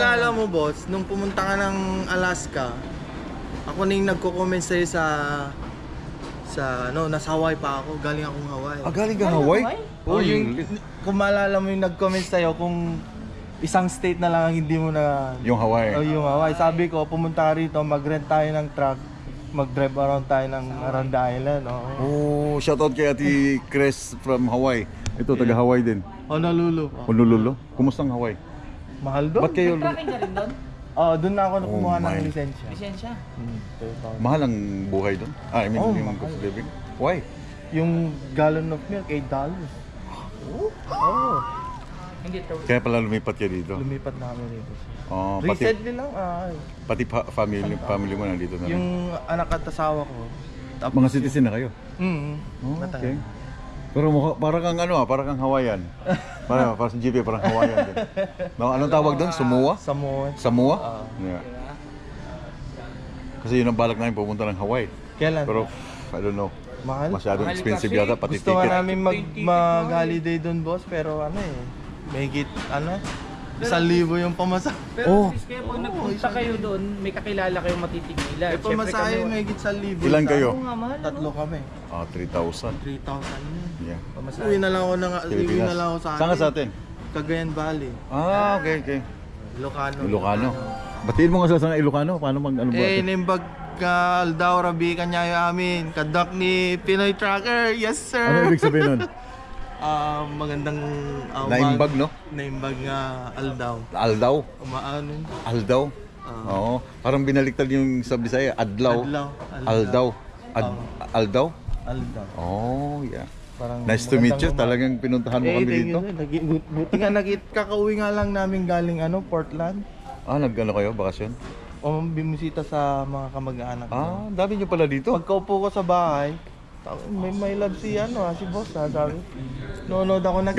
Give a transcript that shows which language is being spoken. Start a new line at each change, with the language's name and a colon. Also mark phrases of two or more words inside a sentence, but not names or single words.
Filipino: maalala mo, boss, nung pumunta ka ng Alaska, ako na yung nagko-comment sa'yo sa nasa Hawaii pa ako. Galing akong Hawaii. Galing ka Hawaii? Oh, kung maalala mo yung nag-comment sa'yo kung isang state na lang ang hindi mo na... Yung Hawaii. Yung Hawaii. Sabi ko, pumunta rito, mag-rent tayo ng truck, mag-drive around tayo
English: around the island.
Filipino: Oh, shout out kay Ate Chris from Hawaii. Ito, taga Hawaii din. Honolulu. Honolulu. Kumusta ang Hawaii? Mahal doon. Ba't kayo? Tracking ka rin doon? Doon na ako kumuha Oh ng
English: my.
Filipino: lisensya. Lisensya? 2,000. Mahal ang buhay doon?
English: I mean,
Filipino: yung mahal.
English: cost of living? Why?
Filipino: Yung
English: gallon of milk,
Filipino: $8. Hindi true. Kaya pala lumipat kayo dito? Lumipat na kami rito. Oh, pati Recently lang, family mo nandito na rin. yung anak at asawa ko. Mga citizen na kayo? Oh, Okay. Pero parang kang parang kang Hawaiian. Parang sa GP, parang Hawaiian din. No, anong tawag doon? Samoa? Samoa. Samoa? Yeah. Kasi yun ang balak namin pumunta ng Hawaii. Kailan?
English: Pero I don't know.
Filipino: Mahal? Masyadong Mahal expensive kasi. yata pati Gusto nga ticket. namin mag-holiday doon, boss, pero may higit, 1,000 yung pamasahe. Pero at least kaya pag nagpunta kayo doon, may kakilala kayong matitigilan. May pamasahe, may higit 1,000. Ilan kayo? Oo nga, mahal. Tatlo kami. 3,000. 3,000 yun. Yeah. Uwi na lang ako Pilipinas. sa atin. Saan ka sa atin? Cagayan Valley. Okay. Ilocano. Ilocano. Batiin mo nga sila sa Ilocano. Paano mag-ano ba?
Iloko: Nimbag ka Aldaw Rabi kanyayo amin. Kadak ni Pinoy Tracker.
English: Yes, sir.
Filipino: Ano ibig sabihin nun? Magandang Naimbag, no? Naimbag nga Aldaw. Aldaw? Umaano? Aldaw? Oo. Parang binaliktad yung sa Bisaya. Adlaw. Aldaw. Aldaw? Aldaw.
English: Oh, yeah.
Filipino: Parang
English: Nice to meet you.
Filipino: magandang Talagang pinuntahan mo kami
English: thank
Filipino: dito.
English: you, sir.
Filipino: Buti nga kakauwi nga lang namin galing Portland. Nag-ano kayo? Bakasyon? O bimisita sa mga kamag-anak ko. Dami nyo pala dito. Pagkaupo ko sa bahay, may love si si boss sabi. Nonood ako nakita